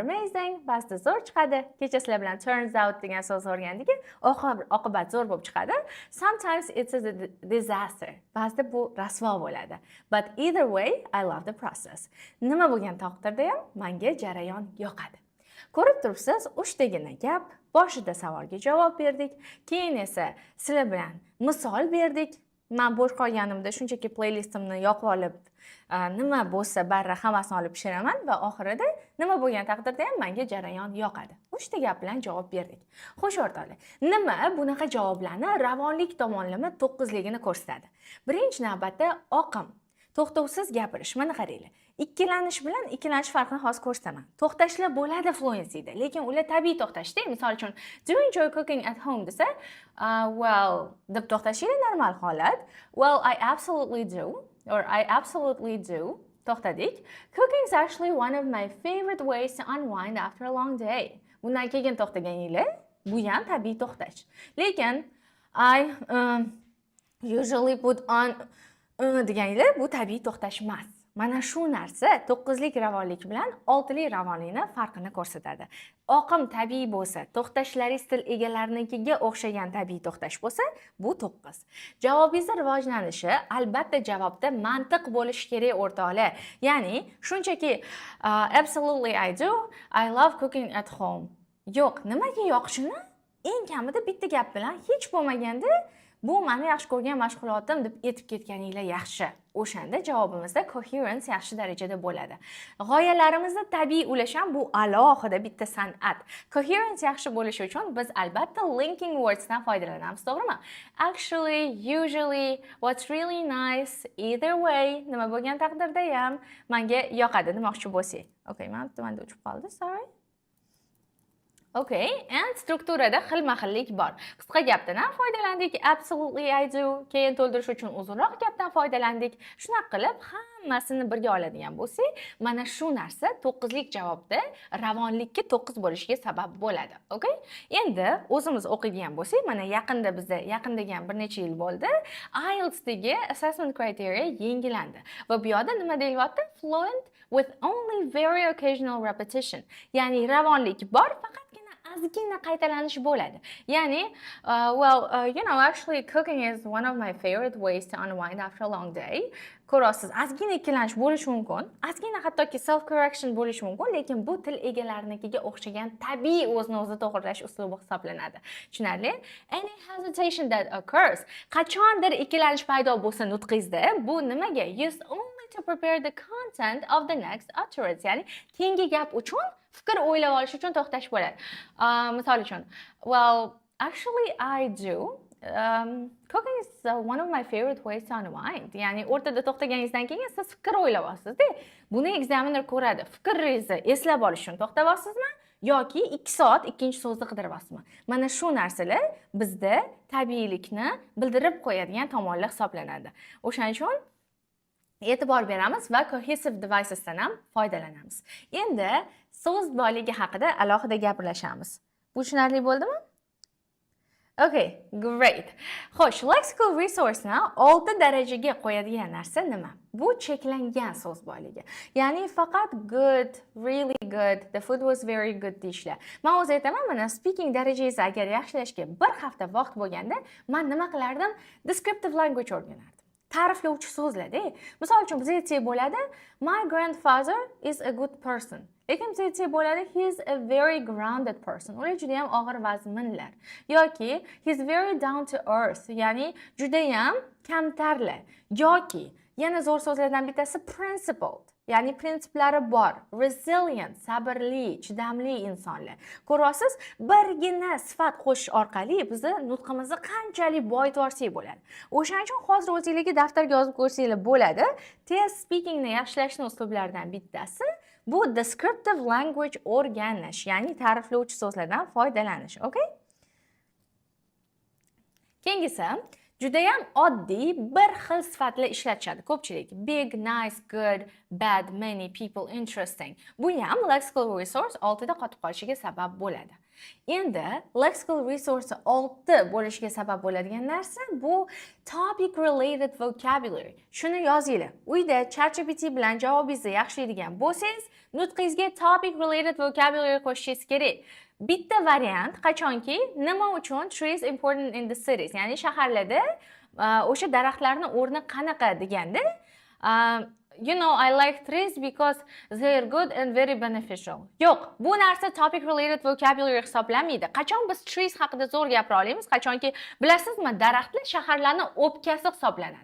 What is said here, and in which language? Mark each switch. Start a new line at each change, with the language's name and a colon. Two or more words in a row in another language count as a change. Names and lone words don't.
Uzbek: amazing, ba'zida zo'r chiqadi. Kecha sizlar bilan
English: turns out
Uzbek: degan so'z o'rgandik. Oqibat zo'r bo'lib chiqadi.
English: Sometimes it's a disaster.
Uzbek: Ba'zida bu rasvo bo'ladi.
English: But either way, I love the process.
Uzbek: Nima bo'lgan taqdirda ham menga jarayon yoqadi. Ko'rib turibsiz, 3 degina gap, boshida savolga javob berdik, keyin esa sizlar bilan misol berdik. Men bo'sh qolganimda shunchaki playlistimni yoqib olib, nima bo'lsa barra hammasini olib pishiraman va oxirida nima bo'lgan taqdirda ham menga jarayon yoqadi. 3 ta gap bilan javob berdik. Xo'sh o'rtoqlar, nima bunaqa javoblarni ravonlik tomonlama 9ligini ko'rsatadi? Birinchi navbatda oqim, to'xtovsiz gapirish. Mana qaranglar. Ikkilanish bilan ikkilanish farqini hozir ko'rsataman. To'xtashlar bo'ladi fluencyda, lekin ular tabiiy to'xtashda. Misol uchun,
English: do you enjoy cooking at home desa, well,
Uzbek: deb to'xtashingiz normal holat.
English: Well, I absolutely do, or I absolutely do.
Uzbek: To'xtadik.
English: Cooking is actually one of my favorite ways to unwind after a long day.
Uzbek: Bundan keyin to'xtaganinglar, bu ham tabiiy to'xtash. Lekin
English: I usually put on
Uzbek: deganinglar, bu tabiiy to'xtash emas. Mana shu narsa 9lik ravonlik bilan 6lik ravonlikni farqini ko'rsatadi. Oqim tabiiy bo'lsa, to'xtashlaringiz til egalarininkiga o'xshagan tabiiy to'xtash bo'lsa, bu 9. Javobingizning rivojlanishi albatta javobda mantiq bo'lishi kerak o'rtoqlar. Ya'ni, shunchaki
English: absolutely I do, I love cooking at home.
Uzbek: Yo'q, nimaga yoqishini eng kamida bitta gap bilan hech bo'lmaganda bu meni yaxshi ko'rgan mashg'ulotim deb aytib ketganinglar yaxshi. O'shanda javobimizda coherence yaxshi darajada bo'ladi. G'oyalarimizda tabiiy ulasham bu alohida bitta san'at. Coherence yaxshi bo'lishi uchun biz albatta
English: linking words
Uzbek: dan foydalanamiz, to'g'rimi?
English: Actually, usually, what's really nice, either way,
Uzbek: nima bo'lgan taqdirda ham menga yoqadi demoqchi bo'lsak. Okay, men tumanda uchib qoldi, sorry. Okay, and strukturada xilma-xillik bor. Qisqa gapdan ham foydalandik,
English: absolutely I do.
Uzbek: Keyin to'ldirish uchun uzunroq gapdan foydalandik. Shunaqa qilib hammasini birga oladigan bo'lsak, mana shu narsa 9lik javobda ravonlikka 9 bo'lishiga sabab bo'ladi. Okay? Endi o'zimiz o'qiydigan bo'lsak, mana yaqin degan bir necha yil bo'ldi, IELTS dagi
English: assessment criteria
Uzbek: yangilandi. Va bu yerda nima deyilyapti?
English: Fluent with only very occasional repetition.
Uzbek: Ya'ni ravonlik bor, faqat ozgina qaytalanish bo'ladi. Ya'ni,
English: you know, actually cooking is one of my favorite ways to unwind after a long day.
Uzbek: Ko'rasiz, ozgina ikkilanish bo'lishi mumkin, ozgina hattoki
English: self correction
Uzbek: bo'lishi mumkin, lekin bu til egalarininkiga o'xshagan tabiiy o'zini o'zi to'g'rilash uslubi hisoblanadi. Tushunarli?
English: Any hesitation that occurs,
Uzbek: qachondir ikkilanish paydo bo'lsa nutqingizda, bu nimaga?
English: Use only to prepare the content of the next utterance.
Uzbek: Ya'ni, keyingi gap uchun fikr o'ylab olish uchun to'xtash bo'ladi. Misol uchun,
English: well, actually I do. Cooking is one of my favorite ways to unwind.
Uzbek: Ya'ni o'rtada to'xtaganingizdan keyin siz fikr o'ylab olasiz-da. Buni examiner ko'radi. Fikringizni eslab olish uchun to'xtab olsizmi yoki 2 soat ikkinchi so'zni qidirib olsizmi? Mana shu narsalar bizda tabiiylikni bildirib qo'yadigan tomonlar hisoblanadi. O'shaning uchun e'tibor beramiz va
English: cohesive devicesdan
Uzbek: ham foydalanamiz. Endi so'z boyligi haqida alohida gaplashamiz. Bu tushunarli bo'ldimi? Okay, great. Xo'sh,
English: lexical resource-ni
Uzbek: 6 darajaga qo'yadigan narsa nima? Bu cheklangan so'z boyligi. Ya'ni faqat
English: good, really good, the food was very good
Uzbek: deyishlar. Men o'z aytaman, mana speaking darajangizni agar yaxshilashga bir hafta vaqt bo'lganda, men nima qilardim?
English: Descriptive language
Uzbek: o'rganardim. Ta'riflovchi so'zlarda. Misol uchun bizga aytsak bo'ladi,
English: my grandfather is a good person.
Uzbek: Lekin bizga aytsak bo'ladi,
English: he is a very grounded person.
Uzbek: Ular juda ham og'ir vazminlar.
English: Yoki he is very down to earth,
Uzbek: ya'ni juda ham kamtarlar. Yoki yana zo'r so'zlardan bittasi principled. Ya'ni prinsiplari bor, resilient, sabrli, chidamli insonlar. Ko'rasiz, birgina sifat qo'shish orqali bizni nutqimizni qanchalik boyitib olsak bo'ladi. O'shaning uchun hozir o'zingizga daftarga yozib ko'rsanglar bo'ladi. Test speakingni yaxshilashning uslublaridan bittasi bu
English: descriptive language
Uzbek: o'rganish, ya'ni ta'riflovchi so'zlardan foydalanish, okay? Keyingisi judayam oddiy bir xil sifatlar ishlatishadi ko'pchilik.
English: Big, nice, good, bad, many, people, interesting.
Uzbek: Bu ham
English: lexical resource
Uzbek: oltida qotib qolishiga sabab bo'ladi. Endi
English: lexical resource
Uzbek: 6 bo'lishiga sabab bo'ladigan narsa bu
English: topic related vocabulary.
Uzbek: Shuni yozinglar. Uyda ChatGPT bilan javobingizni yaxshilaydigan bo'lsangiz, nutqingizga
English: topic related vocabulary
Uzbek: qo'shishingiz kerak. Bitta variant qachonki nima uchun
English: trees important in the cities,
Uzbek: ya'ni shaharlarda o'sha daraxtlarning o'rni qanaqa deganda,
English: you know, I like trees because they are good and very beneficial.
Uzbek: Yo'q, bu narsa
English: topic related vocabulary
Uzbek: hisoblanmaydi. Qachon biz trees haqida zo'r gapira olamiz? Qachonki, bilasizmi, daraxtlar shaharlarning o'pkasi hisoblanadi.